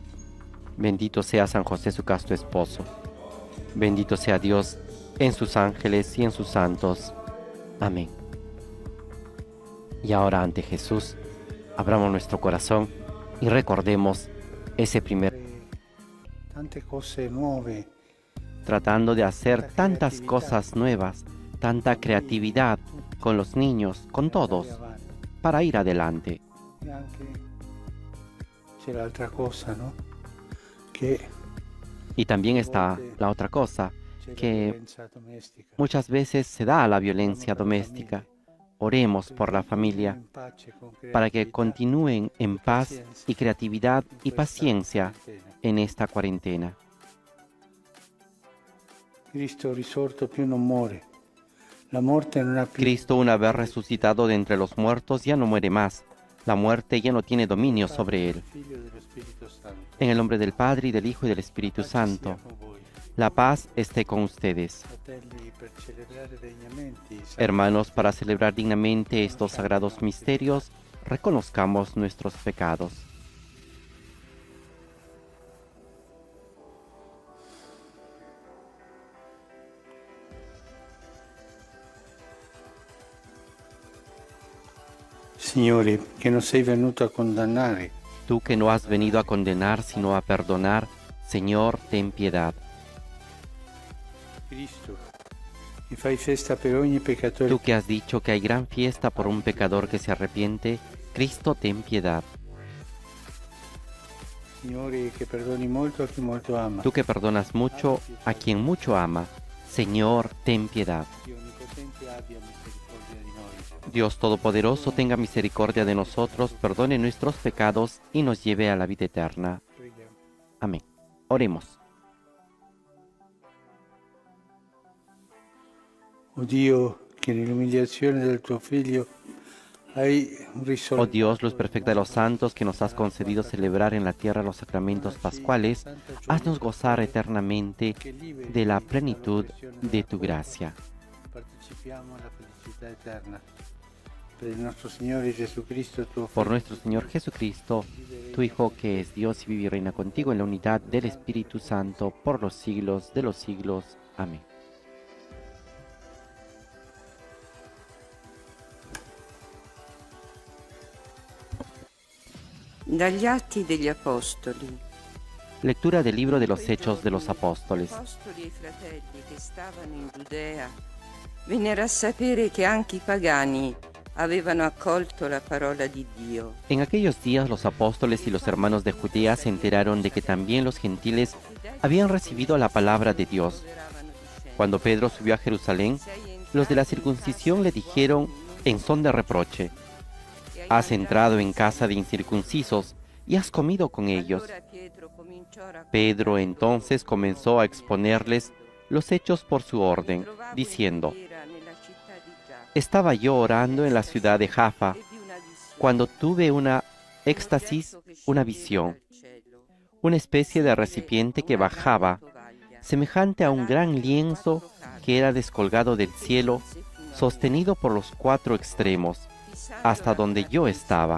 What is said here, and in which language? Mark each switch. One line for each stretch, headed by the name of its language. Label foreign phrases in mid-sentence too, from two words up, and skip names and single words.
Spanish: Bendito sea San José, su casto esposo. Bendito sea Dios en sus ángeles y en sus santos. Amén. Y ahora ante Jesús, abramos nuestro corazón y recordemos ese primer...
Italian: Tante cose nuove.
Spanish: Tratando de hacer tantas cosas nuevas, tanta creatividad con los niños, con todos, para ir adelante.
Italian: E anche c'è l'altra cosa, ¿no? Che
Spanish: Y también está la otra cosa,
Italian: c'è la
Spanish: que
Italian: violenza domestica.
Spanish: muchas veces se da la violencia doméstica. Oremos por la familia
Italian: In pace, con
Spanish: para que
Italian: creatività,
Spanish: continúen en paz y creatividad y paciencia en esta cuarentena.
Italian: Cristo risorto più non muore. La morte non ha più.
Spanish: Cristo, una vez resucitado de entre los muertos, ya no muere más. La muerte ya no tiene dominio sobre él.
Italian: Figlio dello Spirito Santo.
Spanish: En el nombre del Padre, y del Hijo y del Espíritu Santo,
Italian: Con voi.
Spanish: la paz esté con ustedes.
Italian: Fratelli, per celebrare degnamente i santi
Spanish: Hermanos, para celebrar dignamente estos sagrados misterios, reconozcamos nuestros pecados.
Italian: Signore, che non sei venuto a condannare,
Spanish: Tú que no has venido a condenar, sino a perdonar, Señor, ten piedad.
Italian: Cristo, che fai festa per ogni peccatore.
Spanish: Tú que has dicho que hay gran fiesta por un pecador que se arrepiente, Cristo, ten piedad.
Italian: Signore, che perdoni molto a chi molto ama.
Spanish: Tú que perdonas mucho a quien mucho ama, Señor, ten piedad.
Italian: Dio onnipotente abbia misericordia di noi.
Spanish: Dios Todopoderoso, tenga misericordia de nosotros, perdone nuestros pecados y nos lleve a la vida eterna.
Italian: Preghiamo.
Spanish: Amén. Oremos.
Italian: O Dio, che nell'umiliazione del tuo Figlio hai risolto.
Spanish: Oh Dios, luz perfecta de los santos, que nos has concedido celebrar en la tierra los sacramentos pascuales, haznos gozar eternamente de la plenitud de tu gracia.
Italian: Partecipiamo alla felicità eterna. Per il nostro Signore Gesù Cristo, tuo
Spanish: Por
Italian: Figlio,
Spanish: nuestro Señor Jesucristo, tu Hijo, que es Dios y vive y reina contigo en la unidad del Espíritu Santo, por los siglos de los siglos. Amén.
Italian: Dagli Atti degli Apostoli.
Spanish: Lectura del libro de los Hechos de los Apóstoles.
Italian: Gli apostoli e i fratelli che stavano in Giudea vennero a sapere che anche i pagani avevano accolto la parola di Dio.
Spanish: En aquellos días los apóstoles y los hermanos de Judea se enteraron de que también los gentiles habían recibido la palabra de Dios.
Italian: Consideravano dicendo,
Spanish: Cuando Pedro subió a Jerusalén, los de la circuncisión le dijeron en son de reproche: has entrado en casa de incircuncisos y has comido con ellos. Pedro entonces comenzó a exponerles los hechos por su orden, diciendo: estaba yo orando en la ciudad de Jaffa, cuando tuve una éxtasis, una visión, una especie de recipiente que bajaba, semejante a un gran lienzo que era descolgado del cielo, sostenido por los 4 extremos, hasta donde yo estaba.